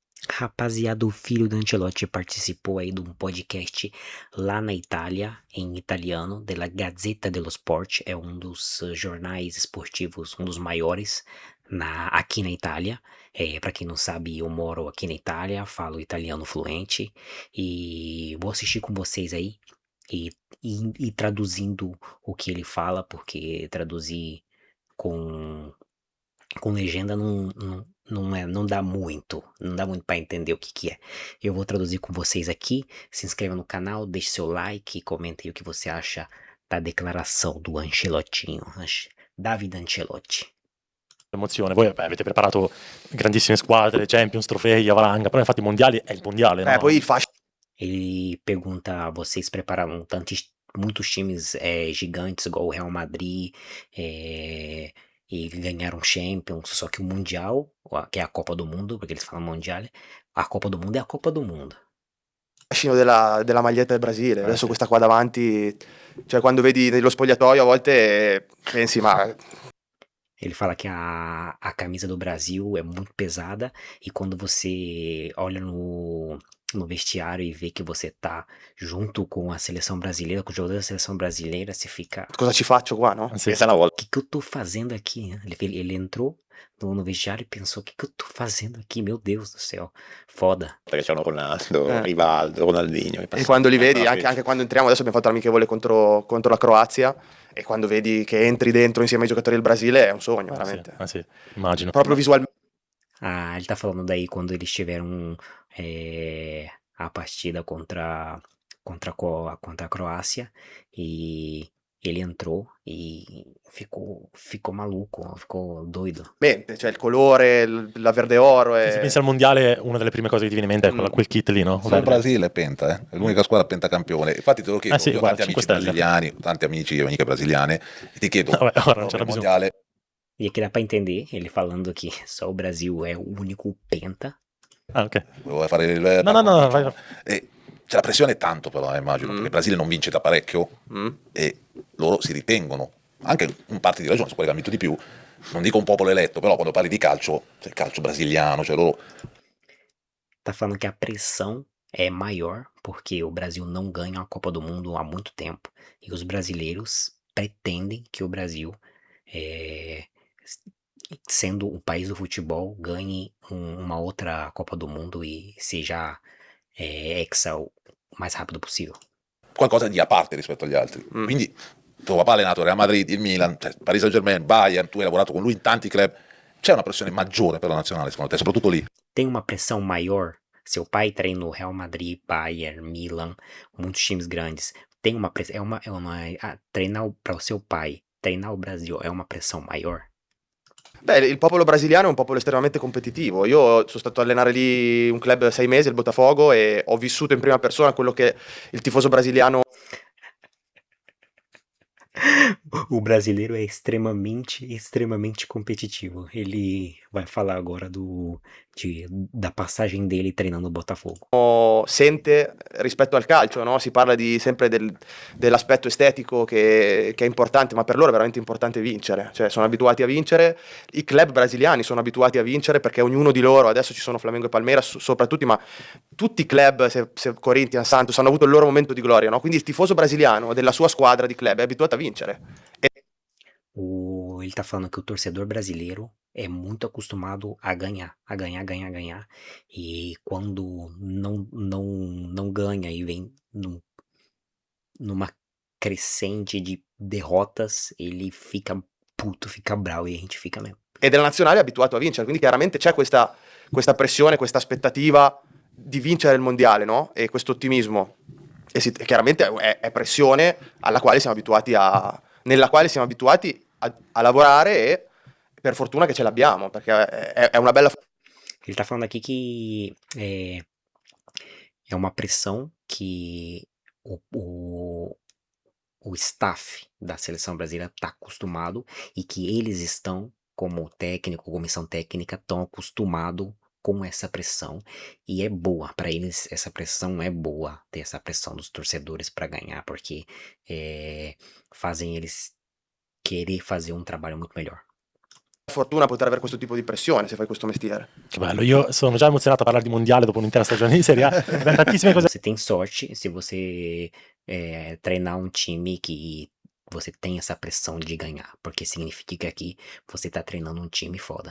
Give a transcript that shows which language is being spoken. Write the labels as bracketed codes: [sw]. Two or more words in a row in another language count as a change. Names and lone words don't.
[pt] Rapaziada, o filho do Ancelotti participou aí de um podcast lá na Itália, em italiano, della Gazzetta dello Sport, é um dos jornais esportivos, um dos maiores aqui na Itália. Para quem não sabe, eu moro aqui na Itália, falo italiano fluente e vou assistir com vocês aí e, e traduzindo o que ele fala, porque traduzir com com legenda não dá muito, não dá muito para entender o que que é. Eu vou traduzir com vocês aqui. Se inscreva no canal, deixe seu like, comente aí o que você acha da declaração do Ancelottinho, Davide Ancelotti. [it] Emozione. Voi avete preparato grandissime squadre, Champions, trofei, Avalanga, però infatti i mondiali è il mondiale, no? Poi il fascino [pt] Ele pergunta: vocês prepararam muitos times gigantes, igual o Real Madrid, e ganharam Champions, só que o Mundial, que é a Copa do Mundo, porque eles falam Mondiale, a Copa do Mundo é a Copa do Mundo. [it] della maglietta del Brasile. Adesso sì. questa qua davanti, cioè quando vedi nello spogliatoio a volte pensi, ma [pt] Ele fala que a camisa do Brasil é muito pesada e quando você olha no vestiário e vê que você tá junto com a seleção brasileira, com o jogador da seleção brasileira, você fica: [it] cosa ci faccio qua, no? Sì. Questa è una volta. [pt] o que eu tô fazendo aqui? Né? Ele entrou no vestiário e pensou: o que eu tô fazendo aqui? Meu Deus do céu, foda. [it] Perché c'erano Ronaldo, Rivaldo, Ronaldinho. E quando li vedi, anche quando entriamo, adesso abbiamo fatto l'amichevole contro la Croazia, e quando vedi che entri dentro insieme ai giocatori del Brasile è un sogno, veramente. Sì, immagino. Proprio visualmente. [pt] Ah, ele tá falando daí quando eles tiveram a partida contra a Croácia e ele entrou e ficou maluco, ficou doido. [it] Cioè il colore, la verde oro Se si pensa al mondiale, una delle prime cose che ti viene in mente è quel kit lì, no? Solo il Brasile è penta, è l'unica squadra pentacampione. Infatti te lo chiedo, sì, io ho guarda, tanti 5 amici stelle. brasiliani, tanti amici e amiche brasiliane, e ti chiedo, Vabbè, ora non il c'era bisogno. mondiale, [pt] E aqui dá pra entender ele falando que só o Brasil é o único penta. [it] Ah, ok. vuoi fare il... No, vai. E c'è la pressione tanto però, immagino, perché il Brasile non vince da parecchio e loro si ritengono, anche in parte di ragione, su quelli che hanno vinto di più, non dico un popolo eletto, però quando parli di calcio, c'è il calcio brasiliano, cioè loro... [pt] Tá falando que a pressão é maior porque o Brasil não ganha a Copa do Mundo há muito tempo e os brasileiros pretendem que o Brasil, sendo o país do futebol, ganhe uma outra Copa do Mundo e seja hexa o mais rápido possível. [it] qualcosa di a parte rispetto agli altri. Quindi tuo papà ha allenato Real Madrid, il Milan, cioè Paris Saint-Germain, Bayern, tu hai lavorato con lui in tanti club, c'è una pressione maggiore per la nazionale secondo te, soprattutto lì? [pt] Tem uma pressão maior? Seu pai treinou Real Madrid, Bayern, Milan, muitos times grandes. Tem uma pressão, treinar para o seu pai, treinar o Brasil é uma pressão maior? [it] Beh, il popolo brasiliano è un popolo estremamente competitivo. Io sono stato a allenare lì un club 6 mesi, il Botafogo, e ho vissuto in prima persona quello che il tifoso brasiliano. [pt] O brasileiro é extremamente competitivo. Ele vai falar agora da passagem dele treinando o Botafogo. [it] Sente rispetto al calcio, no? Si parla sempre dell'aspetto estetico che è importante, ma per loro è veramente importante vincere, cioè sono abituati a vincere. I club brasiliani sono abituati a vincere perché ognuno di loro, adesso ci sono Flamengo e Palmeiras soprattutto, ma tutti i club, se Corinthians, Santos, hanno avuto il loro momento di gloria, no? Quindi il tifoso brasiliano della sua squadra di club è abituato a vincere. [pt] Ele tá falando que o torcedor brasileiro é muito acostumado a ganhar. E quando não ganha e vem numa crescente de derrotas, ele fica puto, fica bravo e a gente fica mesmo. [it] E della nazionale è abituato a vincere, quindi chiaramente c'è questa pressione, questa aspettativa di vincere il mondiale, no? E questo ottimismo. Chiaramente è pressione nella quale siamo abituati a lavorare, e per fortuna che ce l'abbiamo, perché è una bella... [pt] Ele tá falando aqui que é uma pressão que o staff da seleção brasileira está acostumado e que eles estão, como técnico, comissão técnica, estão acostumados com essa pressão e é boa para eles. Essa pressão é boa, ter essa pressão dos torcedores para ganhar, porque fazem eles querer fazer um trabalho muito melhor. [it] fortuna poter avere questo tipo di pressione se fai questo mestiere. Che bello, io sono già emozionato a parlare di mondiale dopo un'intera stagione di Serie A. Abbiamo tantissime cose. [pt] Você tem sorte se você treinar um time que você tem essa pressão de ganhar, porque significa que aqui você tá treinando um time foda.